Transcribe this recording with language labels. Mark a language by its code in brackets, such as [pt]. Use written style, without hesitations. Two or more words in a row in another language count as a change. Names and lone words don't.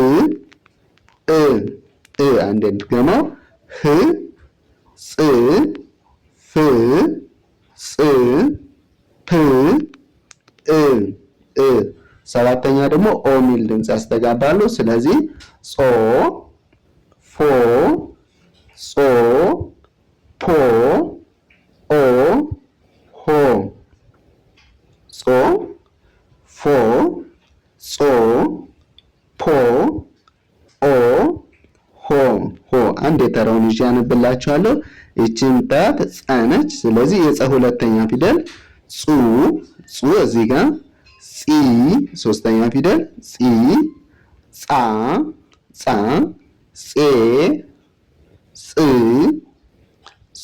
[am] አንድ ድገመው ህ፣ ጽ፣ ፍ፣ ጽ፣ ፕ፣ ሰባተኛ ደግሞ ኦ ሚል ድምፅ ያስተጋባሉ። ስለዚህ ጾ፣ ፎ፣ ጾ፣ ፖ፣ ኦ፣ ሆ። ጾ፣ ፎ፣ ጾ፣ ፖ፣ ኦ፣ ሆ። ሆ አንድ የተራውን ይዤ ያነብላችኋለሁ። ይቺን ጣት ጸነች። ስለዚህ የጸ ሁለተኛ ፊደል ጹ፣ ጹ እዚህ ጋር ጺ ሶስተኛ ፊደል ጺ፣ ጻ፣ ጻ፣ ጼ፣ ጽ፣ ጾ፣